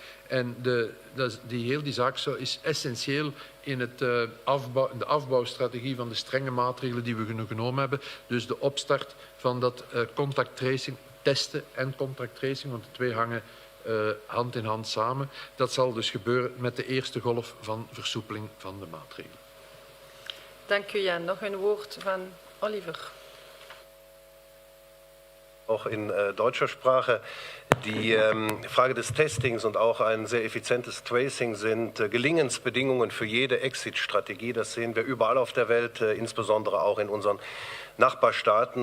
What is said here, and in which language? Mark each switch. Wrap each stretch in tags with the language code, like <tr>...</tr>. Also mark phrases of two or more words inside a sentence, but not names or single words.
<nl>En die zaak is essentieel in de afbouwstrategie van de strenge maatregelen die we genomen hebben. Dus de opstart van dat</nl> <en>contact tracing,</en> <nl>testen en</nl> <en>contact tracing,</en> <nl>want de twee hangen hand in hand samen. Dat zal dus gebeuren met de eerste golf van versoepeling van de maatregelen. Dank u, Jan. Nog een woord van Oliver.</nl> <de>Auch in deutscher Sprache. Die Frage des Testings und auch ein sehr effizientes Tracing sind Gelingensbedingungen für jede Exit-Strategie. Das sehen wir überall auf der Welt, insbesondere auch in unseren Nachbarstaaten.</de>